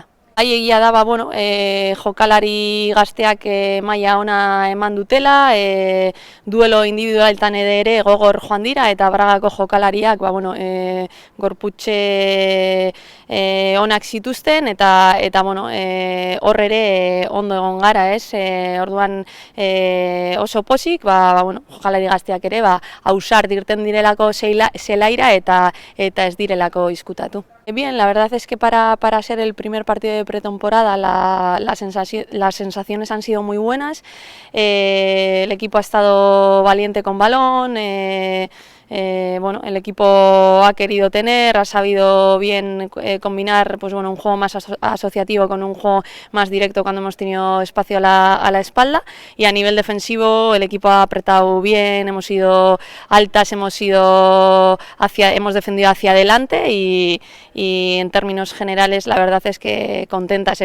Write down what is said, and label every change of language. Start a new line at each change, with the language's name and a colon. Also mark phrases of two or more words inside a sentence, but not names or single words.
Basque: Egia da, jokalari gazteak maila ona eman dutela, duelo individualetan ere gogor joan dira eta Bragako jokalariak gorputxe onak zituzten eta hor ere ondo egon gara, orduan oso pozik, jokalari gazteak ere ausart irten direlako zelaira eta ez direlako izkutatu.
Spanish: Bien, la verdad es que para ser el primer partido de pretemporada las sensaciones han sido muy buenas. El equipo ha estado valiente con balón, el equipo ha querido ha sabido bien combinar un juego más asociativo con un juego más directo cuando hemos tenido espacio a la espalda, y a nivel defensivo el equipo ha apretado bien, hemos ido altas, hemos defendido hacia adelante y en términos generales la verdad es que contentas.